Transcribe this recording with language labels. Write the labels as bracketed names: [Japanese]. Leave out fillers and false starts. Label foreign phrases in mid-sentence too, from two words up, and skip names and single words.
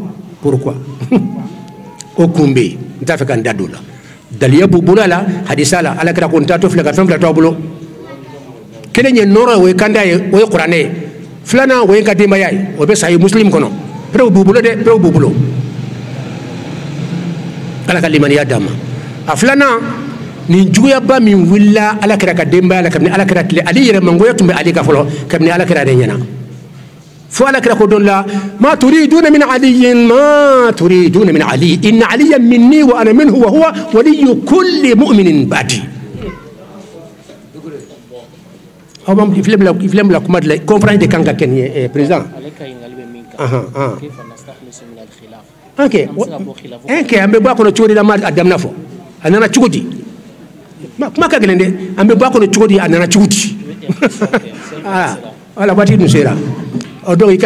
[Bambara] o kun bɛ yen n t'a fɛ ka n da don o la daliya b'u bolo a la hadisa la Alakira ko n t'a to filɛ ka fɛn fila to a bolo kelen ye nɔrɔ o ye kanda ye o ye kuranɛ ye filanan o ye n ka denbaya ye o bɛ Sahih Muslim kɔnɔ perew b'u bolo dɛ perew b'u bolo Ala ka limaniya d'an ma a filanan nin juguyaba min wulila Alakira ka denbaya la kabini Alakira tile ale yɛrɛ mangoya tun bɛ ale ka fɔlɔ kabini Alakira de ɲɛna fo Alakira ko don la ma [Arabic] تريدون من علي إن عليا مني وأنا منه وهو ولي كل مؤمن بعدي [Bambara] aw b'an i filɛ bila kuma de la conférence de kan ka kɛ nin ye président ok an bɛ bɔ a kɔnɔ cogo di la ma a daminɛ fɔ a nana cogo di kuma ka gɛlɛn dɛ an bɛ bɔ a kɔnɔ cogo di a nana cogo di voilà waati dun sera donc i ka